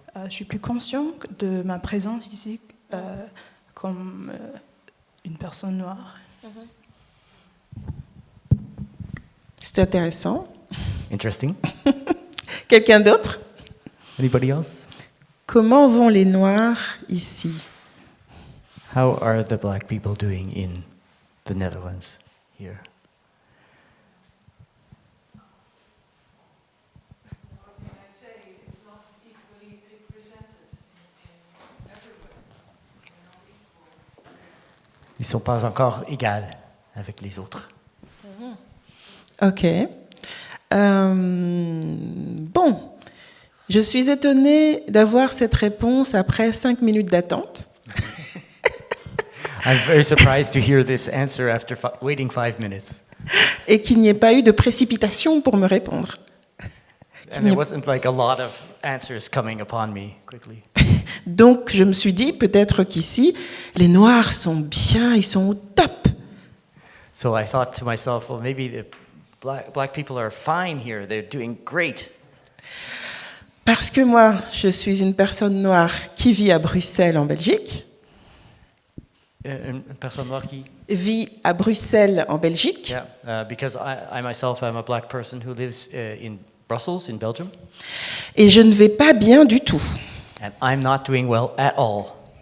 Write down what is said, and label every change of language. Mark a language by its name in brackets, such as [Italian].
[French] Je suis plus conscient de ma présence ici comme une personne noire. C'est intéressant. [English] Interesting. [French] Quelqu'un d'autre? [English] Anybody else? [French] Comment vont les Noirs ici? [English] How are the black people doing in the Netherlands here? [French] Ils ne sont pas encore égaux avec les autres. [English] Ok. [French] Bon, je suis étonnée d'avoir cette réponse après 5 minutes d'attente. [English] I'm very surprised to hear this answer after waiting 5 minutes. [French] Et qu'il n'y ait pas eu de précipitation pour me répondre. [English] And there wasn't like a lot of answers coming upon me quickly. [French] Donc je me suis dit peut-être qu'ici, les Noirs sont bien, ils sont au top. [English] So I thought to myself, well, maybe the black people are fine here. They're doing great. [French] Parce que moi, je suis une personne noire qui vit à Bruxelles, en Belgique. Une personne noire qui? Vit à Bruxelles, en Belgique. [English] Yeah, because I myself am a black person who lives in Brussels, in Belgium. [French] Et je ne vais pas bien du tout. [English] And I'm not doing well at all.